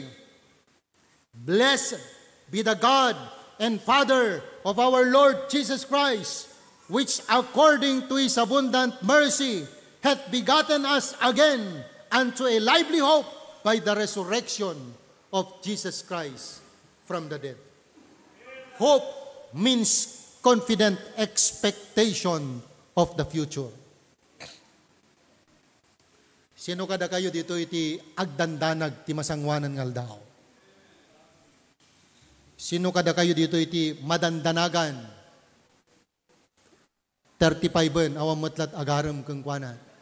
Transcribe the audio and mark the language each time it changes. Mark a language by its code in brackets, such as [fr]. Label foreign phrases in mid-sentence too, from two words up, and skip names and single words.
[en] Blessed be the God and Father of our Lord Jesus Christ, which according to His abundant mercy hath begotten us again unto a lively hope by the resurrection of Jesus Christ from the dead. Hope means confident expectation of the future. [ilo] Sino kada kayo dito iti agdandanag ti masangwanan nga aldaw? Sino kada kayo dito iti madandanagan? 35 awam matlat agaram kang kuana.